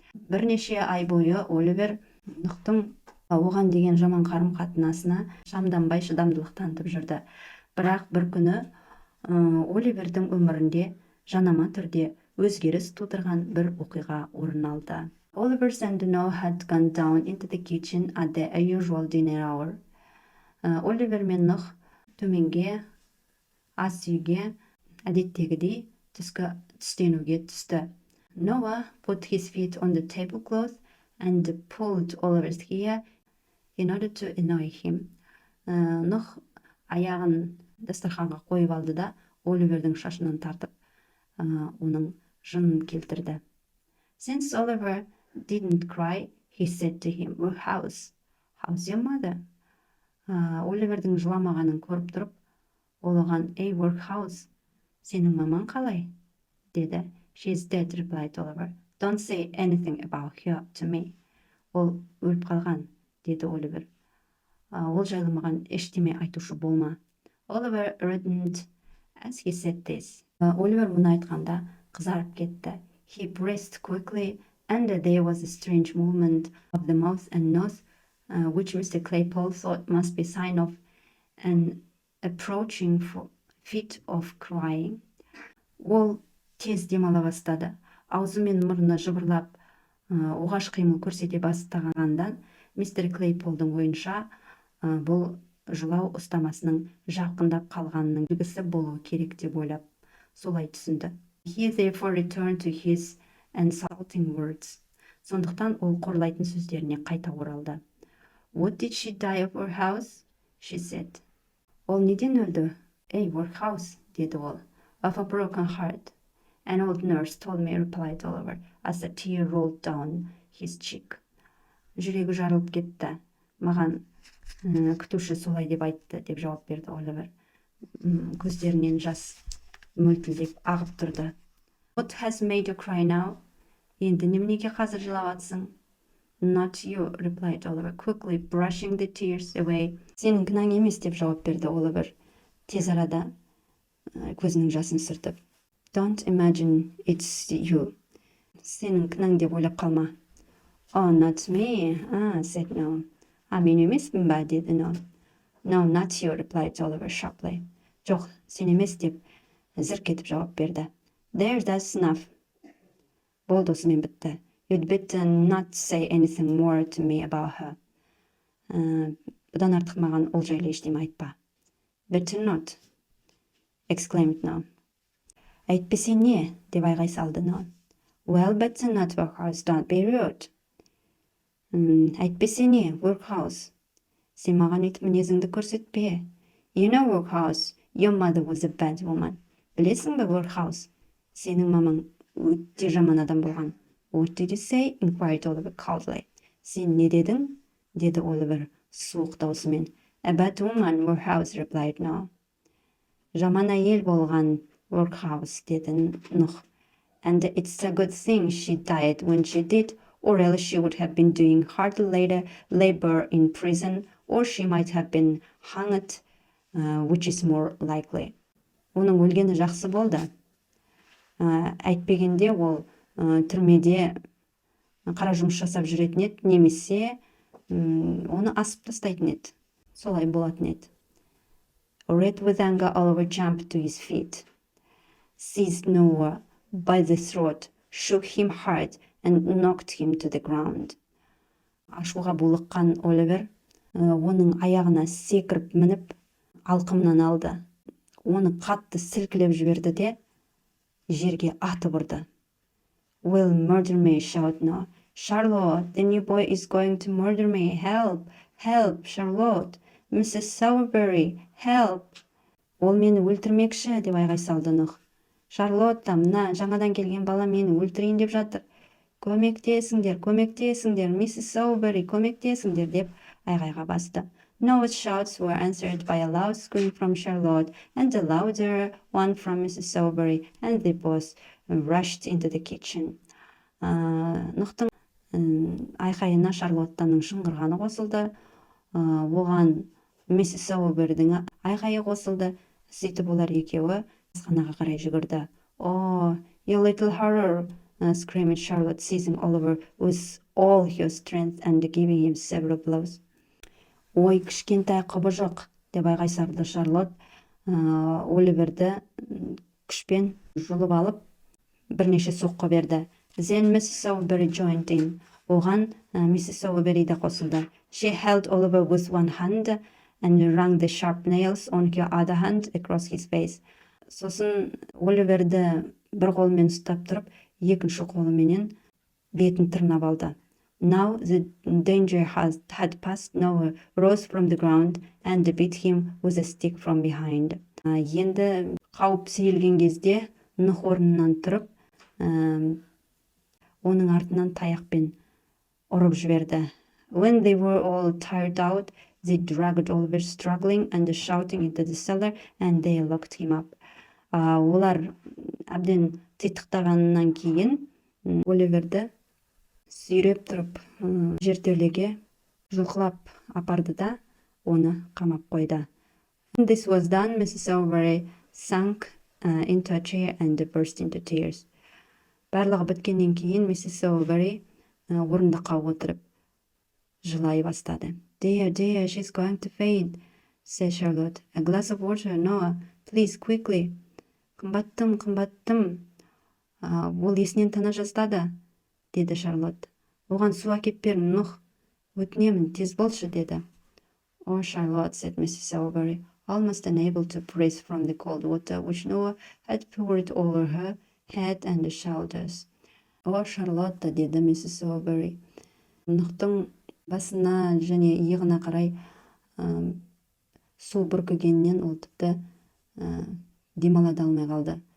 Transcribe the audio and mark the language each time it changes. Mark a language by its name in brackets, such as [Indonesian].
[Kazakh] Бірнеше ай бойы Оливер Нұқтың оған деген жаман қарым-қатынасына шамданбай шыдамдылық танытып жүрді. Бірақ бір күні Оливердің өмірінде жанама түрде өзгеріс тудырған бір оқиға орын алды. [English] Oliver and Noah had gone down into the kitchen at the usual dinner hour. [Kazakh] Оливер мен Нұх төменге ас үйге әдеттегідей түскі түстенуге түсті. [English] Noah put his feet on the tablecloth and pulled Oliver's hair in order to annoy him. [Kazakh] Нұх аяғын дастарханға қойып алды да Оливердің шашынан тартып, оның жынын келтірді. [English] Since Oliver didn't cry, he said to him, "How's your mother?" [Kazakh] Оливердің жыламағанын көріп тұрып, ол оған, "Ей, workhouse, сенің маман қалай?" деді. [English] "She's dead," replied Oliver. "Don't say anything about her to me." [Kazakh] Ол өліп қалған, деді Оливер. Ол жайлы маған ештеме айтушы болма. [English] Oliver reddened as he said this. [Kazakh] Оливер мұны айтқанда қызарып кетті. [English] He breathed quickly, and there was a strange movement of the mouth and nose, which Mr. Claypole thought must be a sign of an approaching fit of crying. [Kazakh] Ол тез демала бастады. Аузы мен мұрны жыбырлап, оғаш қимыл көрсете бастағандан, мистер Клейполдың ойынша бұл жылау ұстамасының жақындап қалғанының белгісі болуы керек деп ойлап, солай түсінді. [English] He therefore returned to his insulting words. [Kazakh] Сондықтан ол қорлайтын сөздеріне қайта оралды. [English] What did she die of, workhouse? She said. [Kazakh] Ол неден өлді? Ей, workhouse, деді ол. [English] Of a broken heart. An old nurse told me, replied Oliver, as a tear rolled down his cheek. [Kazakh] Жүрегі жарылып кетті. Маған күтуші солай деп айтты, деп жауап берді Оливер. Көздерінен жас мөлтілдеп ағып тұрды. [English] What has made you cry now? [Kazakh] Енді неменеге қазір жылап атсың? [English] Not you, replied Oliver, quickly brushing the tears away. [Kazakh] Сенің кінәң емес, деп жауап берді Оливер, тез арада көзінің жасын сүртіп. [English] Don't imagine it's you. [Kazakh] Сенің кінәң деп ойлап қалма. [English] Oh, not me, said Noah. [Kazakh] Мен емеспін ба, деді Noah. [English] No, not you, replied Oliver sharply. [Kazakh] Жоқ, сен емес, деп зірк етіп жауап берді. [English] There, that's enough. [Kazakh] Болды, осымен бітті. [English] You'd better not say anything more to me about her. [Kazakh] Бұдан артық маған ол жайлы ештеме айтпа. [English] Better not, exclaimed Noah. [Kazakh] Әйтпесе не, деп айғай салды [English] Noah. Well, better not, workhouse, don't be rude. [Kazakh] Әйтпесе не, workhouse. Сен маған өйтіп мінезіңді көрсетпе. [English] You know workhouse, your mother was a bad woman. [Kazakh] Білесің бе workhouse? Сенің мамаң өте жаман адам болған. [English] What did you say? Inquired Oliver coldly. [Kazakh] Сен не дедің? Деді Оливер суық даусымен. [English] A bad woman, workhouse replied no. [Kazakh] Жаман әйел болған workhouse, деді Нұх. [English] And it's a good thing she died when she did, or else she would have been doing hard labor in prison, or she might have been hanged, which is more likely. [Kazakh] Оның өлгені жақсы болды. Әйтпегенде ол түрмеде қара жұмыс жасап жүретін еді, немесе оны асып тастайтын еді. Солай болатын еді. [English] Red with anger, Oliver jumped to his feet, seized Noah by the throat, shook him hard, and knocked him to the ground. [Kazakh] Ашуға булыққан Оливер оның аяғына секіріп мініп, алқымнан алды. Оны қатты сілкілеп жіберді де жерге атып ұрды. [English] Will murder me, shouted Noah. Charlotte, the new boy is going to murder me. Help, help, Charlotte. Mrs. Sowerberry, help. [Kazakh] Ол мені өлтірмекші, деп айғай салды Нұх. Шарлотта, мына жаңадан келген бала мені өлтірейін деп жатыр. Көмектесіңдер, көмектесіңдер, Mrs. Sowerberry, көмектесіңдер, деп айғайға басты. [English] Noah's shouts were answered by a loud scream from Charlotte and a louder one from Mrs. Sowerberry, and they both rushed into the kitchen. [Kazakh] Нұқтың айқайына Шарлоттаның шыңғырғаны қосылды. Оған Mrs. Sowerberryдің айқайы қосылды. Сөйтіп олар екеуі асханаға қарай жүгірді. [English] Oh, you little horror, screamed Charlotte, seizing Oliver with all her strength and giving him several blows. [Kazakh] Ой, кішкентай құбыжық, деп айғай салды Шарлотт. Оливерді күшпен жұлып алып, бірнеше соққы берді. [English] Then Mrs. Sowerberry joined in. [Kazakh] Оған [English] Mrs. [Kazakh] Sowerberry де қосылды. [English] She held Oliver with one hand and wrung the sharp nails on her other hand across his face. [Kazakh] Сосын Оливерді бір қолымен ұстап тұрып, екінші қолыменен бетін тырнап алды. [English] Now the danger had passed. Noah rose from the ground and beat him with a stick from behind. [Kazakh] Енді қауіп сейілген кезде Нұх орнынан тұрып, оның артынан таяқпен ұрып жіберді. [English] When they were all tired out, they dragged Oliver struggling and shouting into the cellar, and they locked him up. [Kazakh] Олар әбден титықтағаннан кейін Оливерді сүйреп тұрып жертөлеге жұлқылап апарды да оны қамап қойды. [English] When this was done, Mrs. Sowerberry sank into a chair and burst into tears. [Kazakh] Барлығы біткеннен кейін Mrs. Sowerberry орындыққа отырып жылай бастады. [English] Dear, dear, she's going to faint, said Charlotte. A glass of water, Noah, please, quickly. [Kazakh] Қымбаттым, қымбаттым. Ол есінен тана жаздады, деді Шарлотт. Оған су әкеп бер, Нұх. Өтінемін, тез болшы, деді. [English] Oh, Charlotte, said Mrs. Sowerberry, almost unable to breathe from the cold water which Noah had poured over her head and shoulders. [Kazakh] Oh, Charlotte, деді Mrs. Sowerberry. Нұқтың басына және иығына қарай су бүркігеннен ол тіпті демалада алмай қалды.